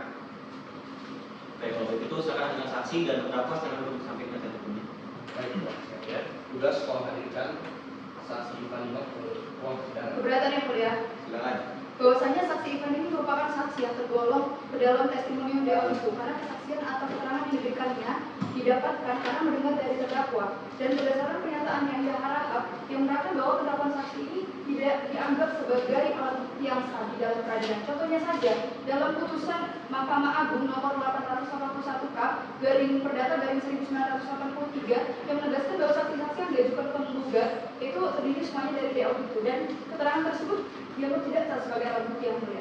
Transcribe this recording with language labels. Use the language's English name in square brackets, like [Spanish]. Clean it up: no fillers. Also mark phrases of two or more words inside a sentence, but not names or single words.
[Indonesian] Baik, kalau begitu silakan dengan saksi dan terdakwa silakan duduk sampai penasihat hukumnya. Baik, ya. Tugas sekolah hadirkan saksi Ivan Ivan ke ruang persidangan. Keberatan yang mulia. Silakan. bahwasanya saksi Ivan ini merupakan saksi yang tergolong ke dalam [Latin] testimonium de auditu [Indonesian] karena kesaksian atau keterangan yang diberikannya didapatkan karena mendengar dari terdakwa dan berdasarkan pernyataan yang ia harap yang menerangkan bahwa penetapan saksi ini tidak dianggap sebagai alat bukti yang sah di dalam peradilan. Contohnya saja dalam putusan Mahkamah Agung nomor 881 K garing perdata garing 1983 yang menegaskan bahwa saksi-saksi yang diajukan penggugat itu terdiri semuanya dari [Latin] de auditu [Indonesian] dan keterangan tersebut dianggap tidak sah sebagai alat bukti yang mulia.